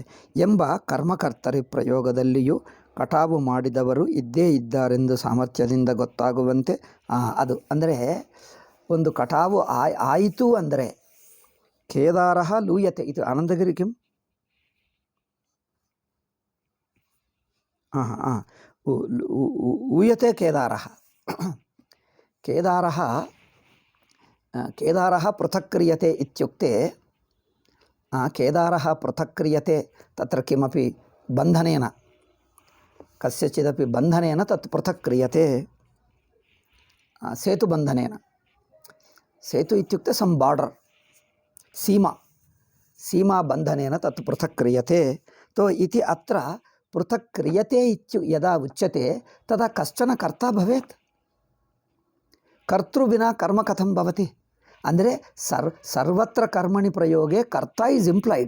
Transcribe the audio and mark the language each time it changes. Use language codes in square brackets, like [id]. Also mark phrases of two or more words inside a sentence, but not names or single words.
[kn] ಎಂಬ ಕರ್ಮಕರ್ತರಿ ಪ್ರಯೋಗದಲ್ಲಿಯೂ ಕಟಾವು ಮಾಡಿದವರು ಇದ್ದೇ ಇದ್ದಾರೆಂದು ಸಾಮರ್ಥ್ಯದಿಂದ ಗೊತ್ತಾಗುವಂತೆ ಅದು ಅಂದರೆ ಒಂದು ಕಟಾವು ಆಯಿತು ಅಂದರೆ [sa] ಕೇದಾರಃ ಲೂಯತೆ. ಇದು ಆನಂದಗಿರಿ ಕಿಂ ಊಯತೆ ಕೇದಾರಃ. ಕೇದಾರಃ ಪೃಥಕ್ ಕ್ರಿಯತೆ ಇತ್ಯುಕ್ತೆ ಕೇದಾರಃ ಪೃಥಕ್ ಕ್ರಿಯತೆ ತತ್ರ ಕಿಮಪಿ ಬಂಧನೇನ ಕಸ್ಯಚಿದಪಿ ಬಂಧನೇನ ತತ್ ಪೃಥಕ್ ಕ್ರಿಯತೆ. ಸೇತುಬಂಧನೇನ, ಸೇತು ಇತ್ಯುಕ್ತೆ [en] some border, [sa] सीमा बंधनेन तत् पृथक् क्रियते. तो इति अत्र पृथक् क्रियते यदा उच्यते तदा कश्चन कर्ता भवेत्. कर्तृ विना कर्म कथं भवति? अंद्रे सर्वत्र कर्मणि प्रयोगे कर्ता [en] is implied.